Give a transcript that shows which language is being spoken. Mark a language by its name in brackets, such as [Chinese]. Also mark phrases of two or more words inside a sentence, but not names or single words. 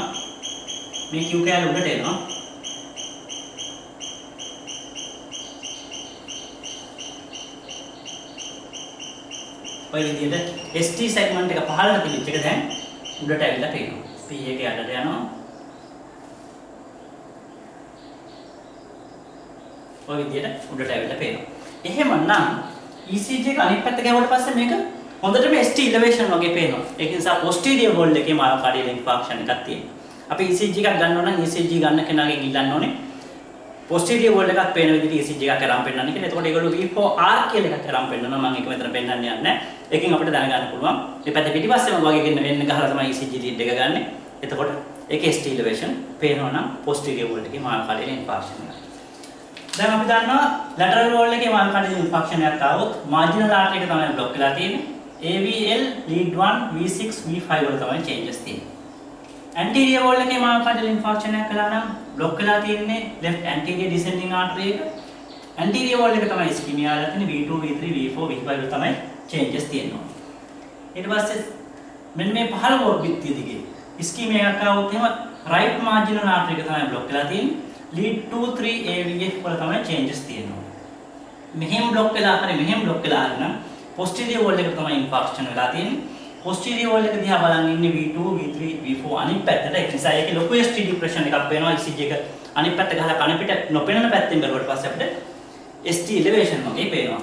[Sinhala] මේ Q කැල උඩට එනවා. ඔය විදිහට [English] ST segment [Sinhala] එක පහළට තිබිච්ච එක දැන් උඩට ඇවිල්ලා පේනවා. P එක යටට යනවා. ඔය විදිහට උඩට ඇවිල්ලා පේනවා. එහෙමනම් ECG එක අනිත් පැත්ත ගියාට පස්සේ මේක හොඳටම [English] ST elevation [Sinhala] වගේ පේනවා. ඒක නිසා [English] posterior wall [Sinhala] එකේ [English] myocardial infarction [Sinhala] එකක් තියෙනවා. අපි ECG එකක් ගන්න ඕන නම් ECG ගන්න කෙනාගෙන් ඉල්ලන්න ඕනේ [English] posterior wall [Sinhala] එකක් පේන විදිහට ECG එකක් කරන් පෙන්නන්න කියලා. එතකොට ඒගොල්ලෝ V4R කියලා එකක් කරන් පෙන්නනවා. මම ඒක මෙතන පෙන්නන්න යන්නේ නැහැ. ඒකෙන් අපිට දැනගන්න පුළුවන්. මේ පැත්තේ පිටිපස්සෙම වගේ වෙන්න ගහලා තමයි [English] ECG lead [Sinhala] එක ගන්නෙ. එතකොට ඒකේ [English] ST elevation [Sinhala] පේනවා නම් [English] posterior wall [Sinhala] එකේ [English] myocardial infarction [Sinhala] එක. දැන් අපි දන්නවා [English] lateral wall [Sinhala] එකේ [English] myocardial infarction [Sinhala] එකක් ආවොත් [English] marginal artery [Sinhala] එක තමයි block වෙලා තියෙන්නේ. [English] AVL lead [Sinhala] 1 V6 V5 වල තමයි changes තියෙන්නේ. [English] anterior wall [Sinhala] එකේ [English] myocardial infarction [Sinhala] එකක් කළා නම් block වෙලා තියෙන්නේ [English] left anterior descending artery [Sinhala] එක. [English] anterior wall [Sinhala] එක තමයි ischemia වෙලා තියෙන්නේ V2 V3 V4 V5 වල තමයි changes තියෙනවා. ඊට පස්සේ මෙන්න මේ පහළ වෝල් බිත්තිය දිගේ ischemia එකක් ආවොත් එහෙම [English] right marginal artery [Sinhala] එක තමයි block වෙලා තියෙන්නේ. lead 2 3 AVF වල තමයි changes තියෙනවා. මෙහෙම block වෙලා හරි මෙහෙම block වෙලා හරි නම් [English] posterior wall [Sinhala] එක තමයි infarction වෙලා තියෙන්නේ. [English] posterior wall [Sinhala] එක දිහා බලන් ඉන්නේ V2 V3 V4 අනිත් පැත්තට. ඒ නිසා ඒකේ ලොකු [English] ST depression [Sinhala] එකක් වෙනවා. ECG එක අනිත් පැත්ත ගහලා කන පිට නොපෙනෙන පැත්තෙන් බැලුවට පස්සේ අපිට [English] ST elevation [Sinhala] වගේ පේනවා.